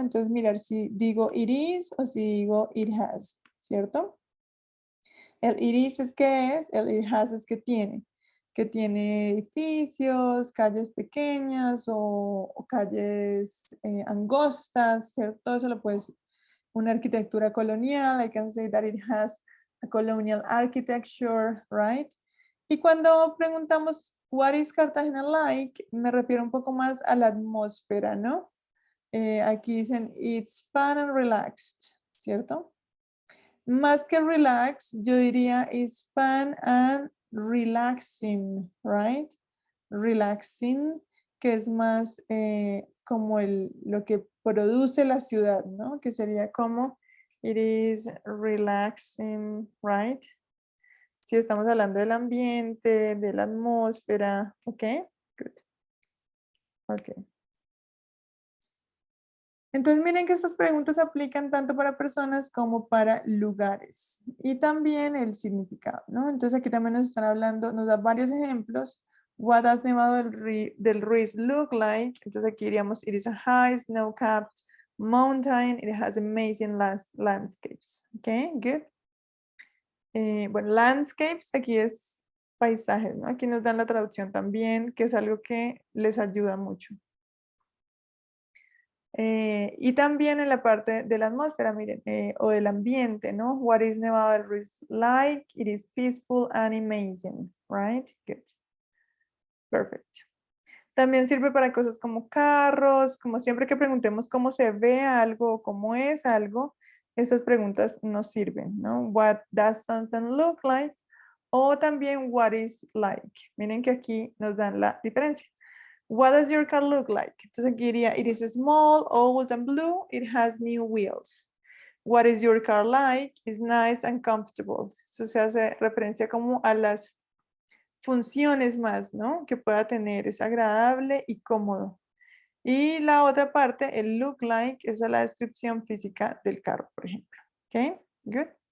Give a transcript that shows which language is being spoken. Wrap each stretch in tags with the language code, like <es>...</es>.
<es>Entonces mirar si digo it is o si digo it has, ¿cierto? El it is es que es, el it has es que tiene. que tiene edificios, calles pequeñas o calles angostas, ¿cierto? Todo eso lo puedes decir. Una arquitectura colonial,</es> <en>I can say that it has a colonial architecture, right?</en> <es>Y cuando preguntamos,</es> <en>what is Cartagena like?</en> <es>Me refiero un poco más a la atmósfera, ¿no? Aquí dicen,</es> <en>it's fun and relaxed, ¿cierto?</en> <es>Más que relax, yo diría,</es> <en>it's fun and relaxing, right?</en> <es>Relaxing, que es más como lo que produce la ciudad, ¿no? Que sería como,</es> <en>it is relaxing, right?</en> <es>Si estamos hablando del ambiente, de la atmósfera, ¿ok? Good. Ok. Entonces miren que estas preguntas aplican tanto para personas como para lugares y también el significado, ¿no? Entonces aquí también nos están hablando, nos da varios ejemplos.</es> <en>What does Nevado del Ruiz look like?</en> <es>Entonces aquí diríamos,</es> <en>it is a high snow-capped mountain. It has amazing landscapes. Okay, good.</en> <es>Bueno, landscapes aquí es paisajes, ¿no? Aquí nos dan la traducción también, que es algo que les ayuda mucho. Y también en la parte de la atmósfera, miren, o del ambiente, ¿no?</es> <en>What is Nevado del Ruiz like? It is peaceful and amazing, right? Good. Perfect.</en> <es>También sirve para cosas como carros, como siempre que preguntemos cómo se ve algo o cómo es algo, estas preguntas nos sirven, ¿no?</es> <en>What does something look like?</en> <es>O también</es> <en>what is like.</en> <es>Miren que aquí nos dan la diferencia.</es> <en>What does your car look like?</en> <es>Entonces aquí diría,</es> <en>it is small, old and blue. It has new wheels. What is your car like? It's nice and comfortable.</en> <es>Esto se hace referencia como a las funciones más, ¿no? Que pueda tener. Es agradable y cómodo. Y la otra parte, el look like, esa es la descripción física del carro, por ejemplo. ¿Ok? Good.</es>